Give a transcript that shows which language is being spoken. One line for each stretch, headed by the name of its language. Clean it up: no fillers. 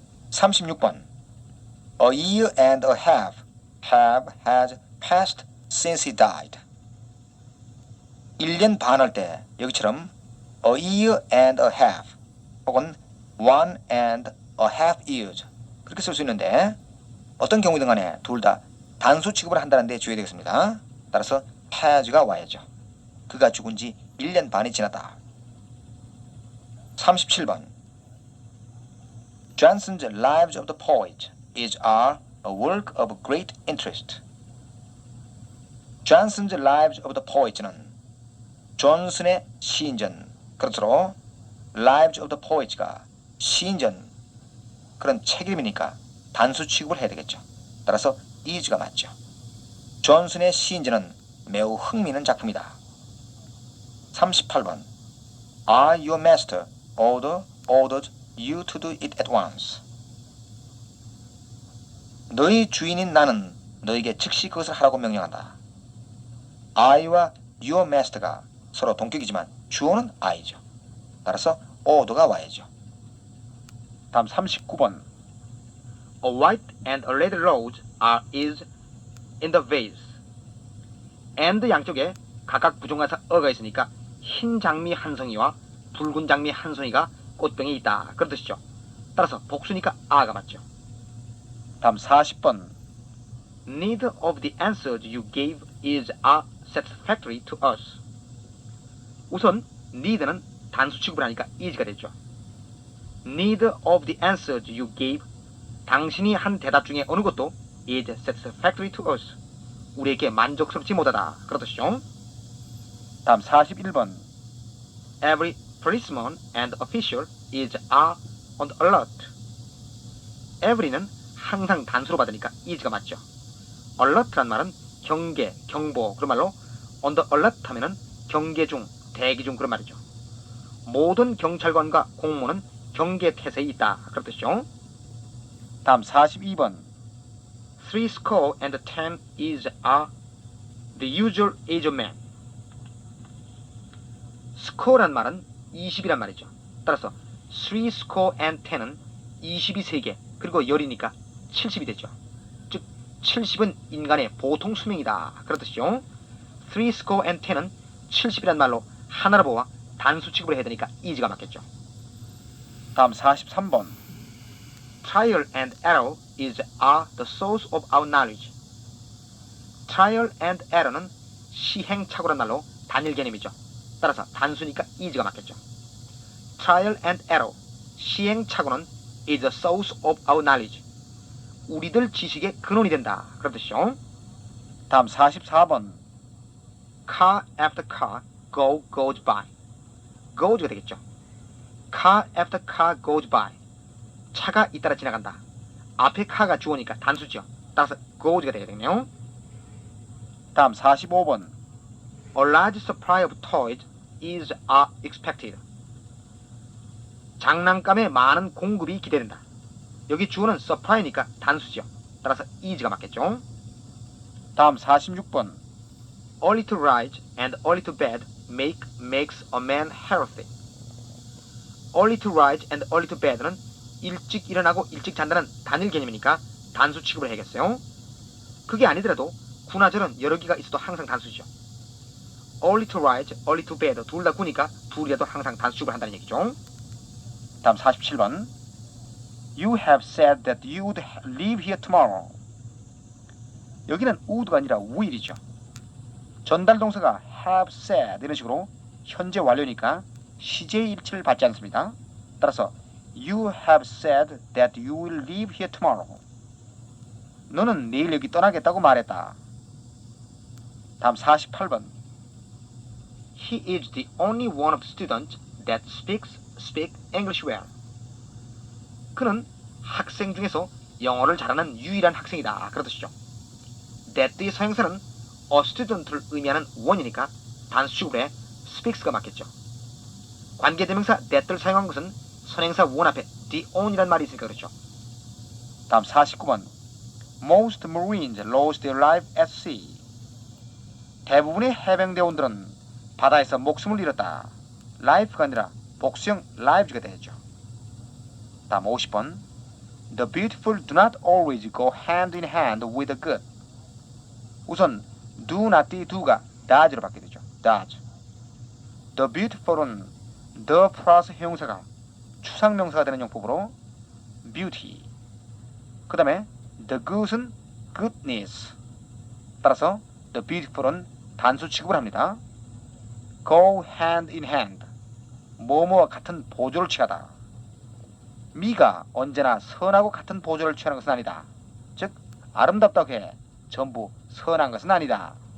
English: 36번 A year and a half has passed since he died.
Korean: 1년 반 할 때 여기처럼
English: a year and a half
Korean: 혹은
English: one and a half years
Korean: 그렇게 쓸 수 있는데 어떤 경우든 간에 둘 다 단수 취급을 한다는 데 주의해야 되겠습니다. 따라서 has가 와야죠. 그가 죽은 지 1년 반이 지났다.
English: 37번 Johnson's Lives of the Poets is a work of great interest.
Korean: Johnson's Lives of the Poets는 존슨의 시인전, 그렇죠. Lives of the Poets가 시인전 그런 책 이름이니까 단수 취급을 해야 되겠죠. 따라서 is가 맞죠. 존슨의 시인전은 매우 흥미있는 작품이다.
English: 38번 I, your master, ordered you to do it at once.
Korean: 너희 주인인 나는 너에게 즉시 그것을 하라고 명령한다. I와 your master가 서로 동격이지만 주어는 I죠. 따라서 order가 와야죠.
English: 다음 39번 A white and a red rose is in the vase.
Korean: and 양쪽에 각각 부정가사 어가 있으니까 흰 장미 한 송이와 붉은 장미 한 송이가 꽃병에 있다. 그런 뜻이죠. 따라서 복수니까 a가 맞죠.
English: 다음 40번 Neither of the answers you gave is satisfactory to us.
Korean: 우선 neither는 단수 취급을 하니까 is가 되죠.
English: Neither of the answers you gave
Korean: 당신이 한 대답 중에 어느 것도
English: is satisfactory to us.
Korean: 우리에게 만족스럽지 못하다. 그런 뜻이죠.
English: 다음 41번 Every policeman and official is on the alert.
Korean: Every는 항상 단수로 받으니까 is가 맞죠. alert란 말은 경계, 경보 그런 말로
English: on the alert
Korean: 하면은 경계 중, 대기 중 그런 말이죠. 모든 경찰관과 공무원은 경계 태세에 있다. 그런 뜻이죠.
English: 다음 42번 70 is the usual age of man.
Korean: score란 말은 20이란 말이죠. 따라서 70은 20이 3개 그리고 10이니까 70이 되죠. 즉 70은 인간의 보통 수명이다. 그런 뜻이죠. 70은 70이란 말로 하나로 보아 단수 취급을 해야 되니까 is가 맞겠죠. 다음 43번
English: Trial and error are the source of our knowledge.
Korean: Trial and error는 시행착오란 말로 단일 개념이죠. 따라서 단수니까 is가 맞겠죠.
English: Trial and error, 시행착오는 is the source of our knowledge.
Korean: 우리들 지식의 근원이 된다. 그런 뜻이죠. 다음 44번.
English: Car after car goes by.
Korean: goes가 되겠죠.
English: Car after car goes by.
Korean: 차가 잇따라 지나간다. 앞에 car가 주어니까 단수죠. 따라서 goes가 되겠네요. 다음 45번.
English: A large supply of toys is expected.
Korean: 장난감의 많은 공급이 기대된다. 여기 주어는 supply니까 단수죠. 따라서 is가 맞겠죠. 다음 46번.
English: Early to rise and early to bed makes a man healthy. Early to rise and early to bed
Korean: 는 일찍 일어나고 일찍 잔다는 단일 개념이니까 단수 취급을 해야겠어요. 그게 아니더라도 구나절은 여러 개가 있어도 항상 단수죠.
English: Early to rise, early to bed
Korean: 둘 다 구니까 둘이라도 항상 단수 취급을 한다는 얘기죠. 다음 47번.
English: You have said that you would leave here tomorrow.
Korean: 여기는 would가 아니라 will이죠. 전달 동사가 have said 이런 식으로 현재 완료니까 시제 일치를 받지 않습니다. 따라서
English: You have said that you will leave here tomorrow.
Korean: 너는 내일 여기 떠나겠다고 말했다. 다음 48번.
English: He is the only one of the students that speak English well.
Korean: 그는 학생 중에서 영어를 잘하는 유일한 학생이다. 그렇듯이죠. that의 사용사는 a student를 의미하는 one이니까 단수 취급에 speaks가 맞겠죠. 관계대명사 that를 사용한 것은 선행사 one 앞에 the on이라는 말이 있으니까 그렇죠. 다음 49번.
English: Most Marines lost their life at sea.
Korean: 대부분의 해병대원들은 바다에서 목숨을 잃었다. life가 아니라 복수형 lives가 되죠. 다음 50번.
English: The beautiful do not always go hand in hand with the good.
Korean: 우선 do not의 do가 does로 바뀌게 되죠. does. The beautiful은 the 플러스 형용사가 추상명사가 되는 용법으로 beauty. 그 다음에 the good은 goodness. 따라서 the beautiful은 단수 취급을 합니다.
English: go hand in hand.
Korean: 뭐뭐와 같은 보조를 취하다. 미가 언제나 선하고 같은 보조를 취하는 것은 아니다. 즉 아름답다고 해 전부 선한 것은 아니다.